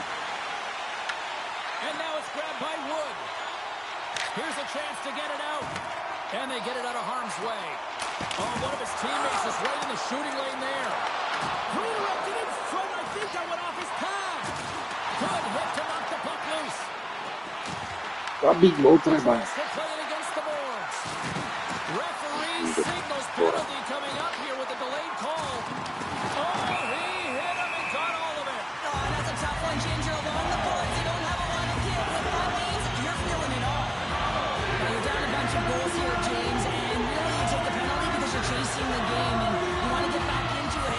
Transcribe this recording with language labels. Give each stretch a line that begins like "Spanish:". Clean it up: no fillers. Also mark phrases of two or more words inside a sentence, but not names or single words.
English: And now it's grabbed by Wood. Here's a chance to get it out. And they get it out of harm's way. Oh, one of his teammates is right in the shooting lane there. Redirected in front. I think that went off his pad. Good hit to knock the puck loose.
Slovak: Zabíť bol treba.
English: Playing against the boards. Referee signals penalty coming up here with a delayed call. Oh, he hit him and got all of it. Oh, that's a tough one, Ginger. Along the boards, you don't have a lot of give. What that means, you're feeling it all. Now, you're down a bunch of goals here, James, and really you take the penalty because you're chasing the game and you want to get back into it.